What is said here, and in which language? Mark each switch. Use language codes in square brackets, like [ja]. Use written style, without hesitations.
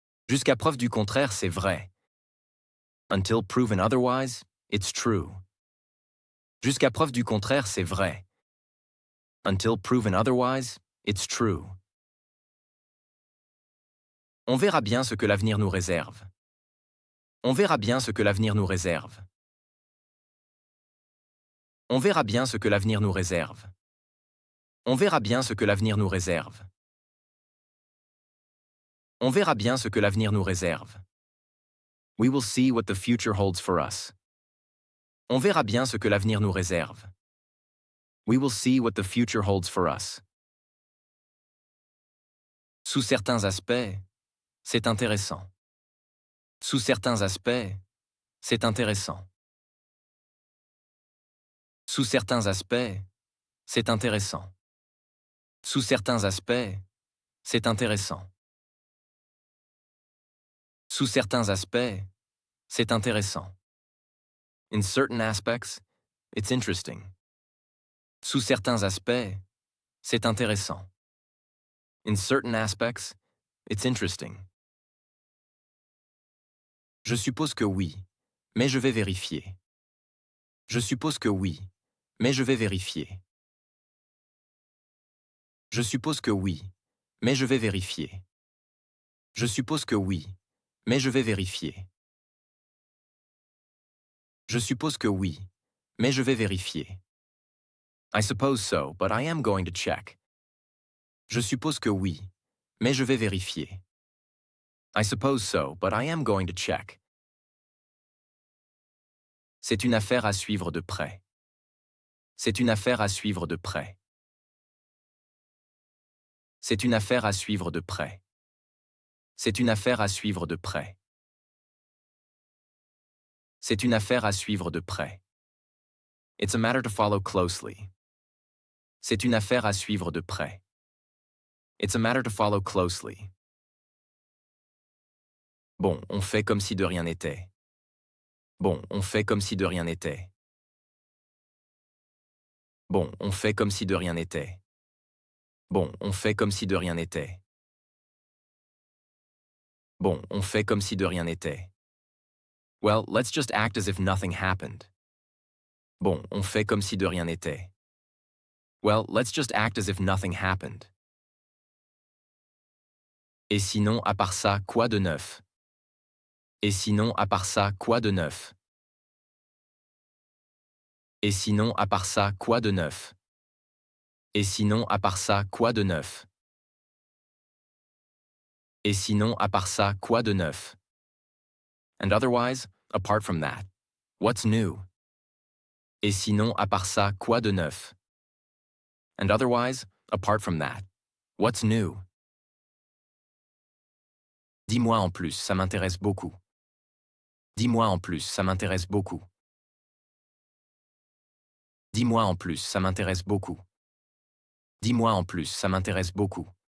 [fr] Jusqu'à preuve du contraire, c'est vrai. [en] Until proven otherwise, it's true. [fr] Jusqu'à preuve du contraire, c'est vrai. [en] Until proven otherwise, it's true. [fr] On verra bien ce que l'avenir nous réserve. On verra bien ce que l'avenir nous réserve. On verra bien ce que l'avenir nous réserve. On verra bien ce que l'avenir nous réserve. On verra bien ce que l'avenir nous réserve. [en] We will see what the future holds for us. [fr] On verra bien ce que l'avenir nous réserve. [en] We will see what the future holds for us. [fr] Sous certains aspects, c'est intéressant. Sous certains aspects, c'est intéressant. Sous certains aspects, c'est intéressant. Sous certains aspects, c'est intéressant. Sous certains aspects, c'est intéressant. [en] In certain aspects, it's interesting. [fr] Sous certains aspects, c'est intéressant. [en] In certain aspects, it's interesting. [fr] Je suppose que oui, mais je vais vérifier. Je suppose que oui, mais je vais vérifier. Je suppose que oui, mais je vais vérifier. Je suppose que oui, mais je vais vérifier. Je suppose que oui, mais je vais vérifier. [en] I suppose so, but I am going to check. [fr] Je suppose que oui, mais je vais vérifier. [en] I suppose so, but I am going to check. [fr] C'est une affaire à suivre de près. C'est une affaire à suivre de près. C'est une affaire à suivre de près. C'est une affaire à suivre de près. C'est une affaire à suivre de près. [en] It's a matter to follow closely. [fr] C'est une affaire à suivre de près. [en] It's a matter to follow closely. [fr] Bon, on fait comme si de rien n'était. Bon, on fait comme si de rien n'était. Bon, on fait comme si de rien n'était. Bon, on fait comme si de rien n'était. Bon, on fait comme si de rien n'était. [en] Well, let's just act as if nothing happened. [fr] Bon, on fait comme si de rien n'était. [en] Well, let's just act as if nothing happened. [fr] Et sinon, à part ça, quoi de neuf? Et sinon, à part ça, quoi de neuf? Et sinon, à part ça, quoi de neuf? Et sinon, à part ça, quoi de neuf? Et sinon, à part ça, quoi de neuf? [en] And otherwise, apart from that, what's new? [fr] Et sinon, à part ça, quoi de neuf? [en] And otherwise, apart from that, what's new? [fr] Dis-moi en plus, ça m'intéresse beaucoup. Dis-moi en plus, ça m'intéresse beaucoup. Dis-moi en plus, ça m'intéresse beaucoup. Dis-moi en plus, ça m'intéresse beaucoup.